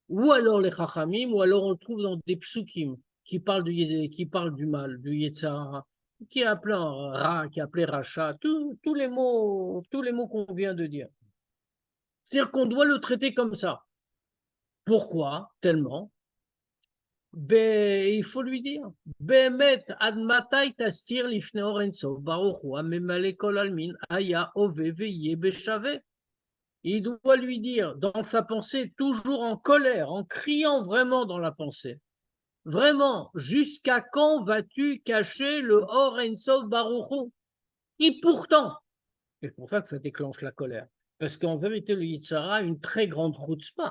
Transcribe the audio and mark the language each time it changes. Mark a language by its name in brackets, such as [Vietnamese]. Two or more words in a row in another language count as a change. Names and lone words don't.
[French] ou alors les Chachamim, ou alors on le trouve dans des psukim qui parlent du mal, du Yetzirah, qui est appelé Ra, qui est appelé Racha, tous les mots qu'on vient de dire. C'est-à-dire qu'on doit le traiter comme ça. Pourquoi? Tellement. Il faut lui dire, [Hebrew] באמת עד מתי תסתיר לפני אור אין סוף ברוך הוא הממלא כל עלמין היה הווה ויהיה בשווה. [French] Il doit lui dire dans sa pensée, toujours en colère, en criant vraiment dans la pensée. Vraiment, jusqu'à quand vas-tu cacher le [Hebrew] אור אין סוף ברוך הוא? [French] Et pourtant, c'est pour ça que ça déclenche la colère. Parce qu'en vérité, le Yitzhara a une très grande chutzpah.